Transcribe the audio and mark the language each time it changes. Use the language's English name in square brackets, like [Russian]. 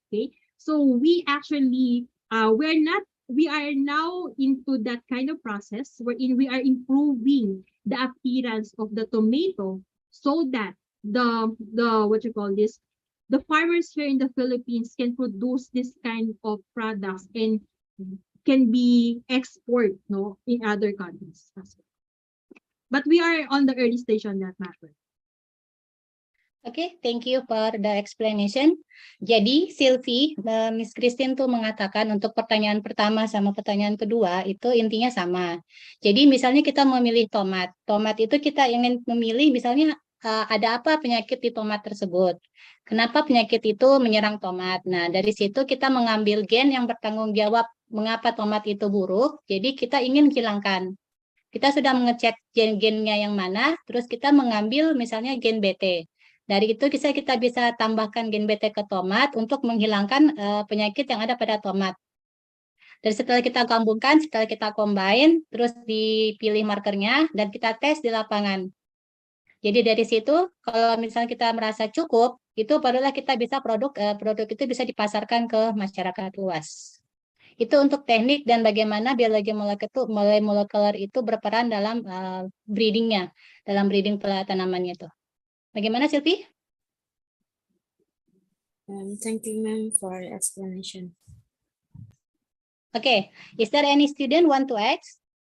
[English] Okay, so we actually we are now into that kind of process wherein we are improving the appearance of the tomato so that the what you call this, the farmers here in the Philippines can produce this kind of products and can be export, no, in other countries as well. But we are on the early stage on that matter. Okay, thank you for the explanation. [Indonesian] Jadi Sylvie, Miss Christine tuh mengatakan untuk pertanyaan pertama sama pertanyaan kedua itu intinya sama. Jadi misalnya kita memilih tomat, tomat itu kita ingin memilih misalnya ada apa penyakit di tomat tersebut. Kenapa penyakit itu menyerang tomat? Nah, dari situ kita mengambil gen yang bertanggung jawab mengapa tomat itu buruk. Jadi kita ingin hilangkan. Kita sudah mengecek gen-gennya yang mana, terus kita mengambil misalnya gen BT. Dari itu kita bisa tambahkan gen BT ke tomat untuk menghilangkan penyakit yang ada pada tomat. Dan setelah kita gabungkan, setelah kita combine, terus dipilih markernya dan kita tes di lapangan. Jadi dari situ, kalau misalnya kita merasa cukup, itu barulah kita bisa produk itu bisa dipasarkan ke masyarakat luas. Itu untuk teknik dan bagaimana biologi molekuler itu berperan dalam breedingnya, dalam breeding tanamannya itu. Bagaimana, Sylvie? [English] Thank you, ma'am, for explanation. Okay, is there any student want to ask?